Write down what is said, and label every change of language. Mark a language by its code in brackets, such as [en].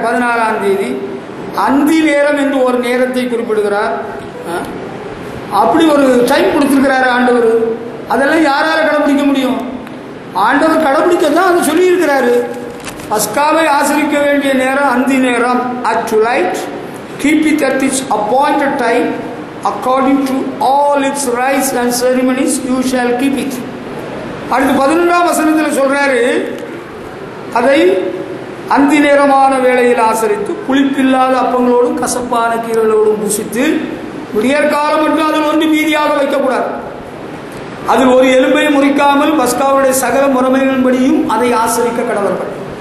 [ta] 14ஆம் தேதி அந்தி நேரம் என்று ஒரு நேரத்தை குறிப்பிடுகிறார். அப்படி ஒரு டைம் கொடுத்துருக்கிறாரு ஆண்டவர். அதெல்லாம் யாரால கடைபிடிக்க முடியும்? ஆண்டவர் கடைபிடிக்க தான் அதை சொல்லியிருக்கிறாரு. பஸ்காவை ஆசரிக்க வேண்டிய நேரம் அந்தி நேரம். [en] at twilight keep it at its appointed time according to all its rites and ceremonies you shall keep it. [ta] அடுத்து 11ஆம் வசனத்தில் சொல்றாரு, அதை அந்தி நேரமான வேளையில் ஆசரித்து புளிப்பில்லாத அப்பங்களோடும் கசப்பான கீரைகளோடும் புசித்து விடியற்காலம் மட்டும் அதில் ஒன்று மீதியாக வைக்கக்கூடாது. அதில் ஒரு எலும்பை முறிக்காமல் பஸ்காவுடைய சகல முறைமைகளின்படியும் அதை ஆசரிக்க கடவர்கள்.